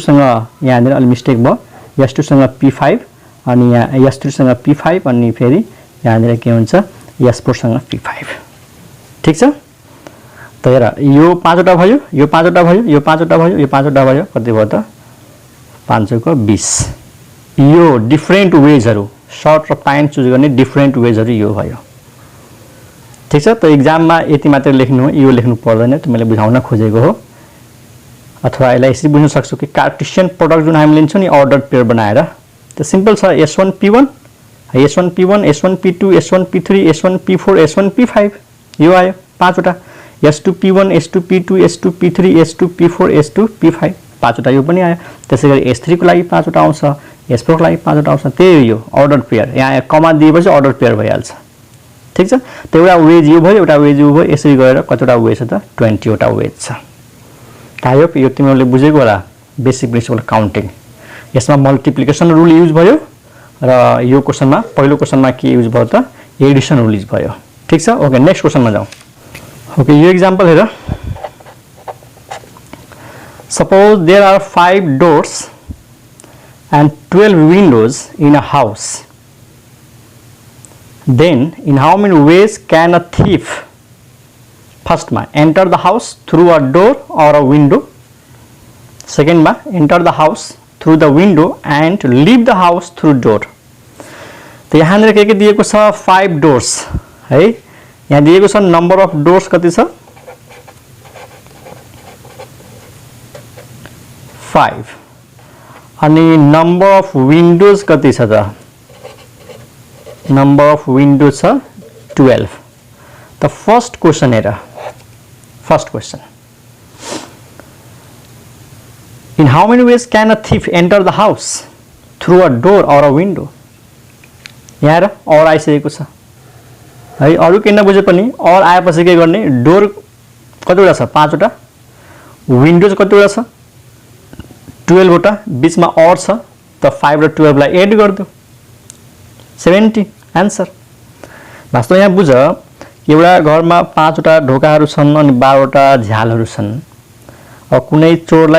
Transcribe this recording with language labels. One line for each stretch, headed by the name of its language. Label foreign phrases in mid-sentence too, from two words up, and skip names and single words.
Nepali: सँग यहाँनेर अलि मिस्टेक भयो S2 सँग P5 अनि यहाँ S3 सँग P5 अनि फेरि यहाँनेर के हुन्छ S4 सँग P5 ठीक छ त हेर यो पाँचवटा भयो यो पाँचवटा भयो यो पाँचवटा भयो यो पाँचवटा भयो कति भयो त 5 को 20 यो
English: different waysहरु
Nepali: सर्ट र पाइन्ट चुज गर्ने
English: different waysहरु
Nepali: यो भयो ठीक छ त एक्जाममा यति मात्र लेख्नु हो यो लेख्नु पर्दैन त मैले बुझाउन खोजेको हो अथवा यसलाई यसरी बुझ्न सक्छु कि
English: Cartesian product
Nepali: जुन हामी लिन्छौं नि
English: order pair
Nepali: बनाएर त सिम्पल छ S1 P1 S1 P1 S1 P2 S1 P3 S1 P4 S1 P5 यो आयो पाँचवटा S2 P1 S2 P2 S2 P3 S2 P4 S2 P5 पाँचवटा यो पनि आयो त्यसैगरी S3 को लागि पाँचवटा आउँछ S4 को लागि पाँचवटा आउँछ त्यही यो
English: order pair
Nepali: यहाँ कमा दिएपछि
English: order pair
Nepali: भइहाल्छ ठीक छ त एउटा वेज यो भयो एउटा वेज यो भयो यसरी गएर कतिवटा वेज छ त 20 वटा वेज छ
English: I hope
Nepali: यो तिमीहरूले बुझेको होला
English: basic principle counting
Nepali: यसमा
English: multiplication rule use
Nepali: भयो र यो क्वेशनमा पहिलो क्वेशनमा के युज भयो त
English: addition rule use
Nepali: भयो ठीक छ
English: okay next
Nepali: क्वेशनमा जाउँ ओके यो एक्जाम्पल हेर
English: suppose there are 5 doors and 12 windows in a house then in how many ways can a thief first ma enter the house through a door or a window second ma enter the house through the window and leave the house through door
Nepali: त यहाँनेर के दिएको छ
English: 5 doors
Nepali: है यहाँ दिएको छ
English: number of doors
Nepali: कति छ
English: 5 अनि number of windows
Nepali: कति छ त
English: number of windows
Nepali: छ 12 त
English: first question हेर first question In how many ways can a thief enter the house? Through a door or a window?
Nepali: यहाँ और आइसकेको छ है अरु किन बुझे पनि और आएपछि के गर्ने डोर कतिवटा छ 5 वटा विन्डोज कतिवटा छ 12 वटा बीचमा और छ त 5 र 12 लाई एड गर्दियौ 70 आन्सर वास्तव यहाँ बुझ एउटा घरमा 5 वटा ढोकाहरू छन् अनि 12 वटा झ्यालहरू छन् अब कुनै चोरलाई